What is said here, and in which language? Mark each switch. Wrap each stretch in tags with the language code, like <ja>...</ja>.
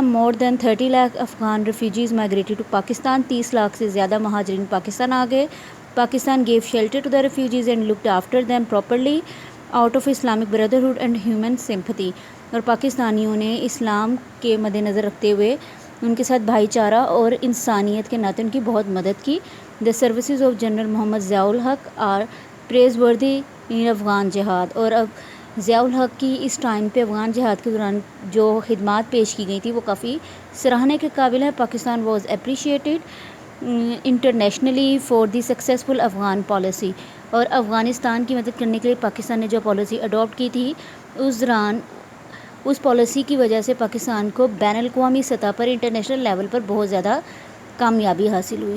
<en>More than 30 lakh Afghan refugees migrated to Pakistan.</en> <ur>30 lakh سے زیادہ مہاجرین پاکستان آ گئے.</ur> <en>Pakistan gave shelter to the refugees and looked after them properly out of Islamic brotherhood and human sympathy.</en> <ur>اور پاکستانیوں نے اسلام کے مد نظر رکھتے ہوئے ان کے ساتھ بھائی چارہ اور انسانیت کے ناطے ان کی بہت مدد کی.</ur> <en>The services of General Muhammad Zia ul-Haq are praiseworthy in Afghan جہاد.</en> <ur>اور اب ضیاء الحق کی اس ٹائم پہ افغان جہاد کے دوران جو خدمات پیش کی گئی تھی وہ کافی سراہنے کے قابل ہے.</ur> <en>Pakistan was appreciated internationally for the successful Afghan policy.</en> <ur>اور افغانستان کی مدد کرنے کے لیے پاکستان نے جو پالیسی اڈاپٹ کی تھی اس دوران اس پالیسی کی وجہ سے پاکستان کو بین الاقوامی سطح پر انٹرنیشنل لیول پر بہت زیادہ کامیابی حاصل ہوئی.</ur>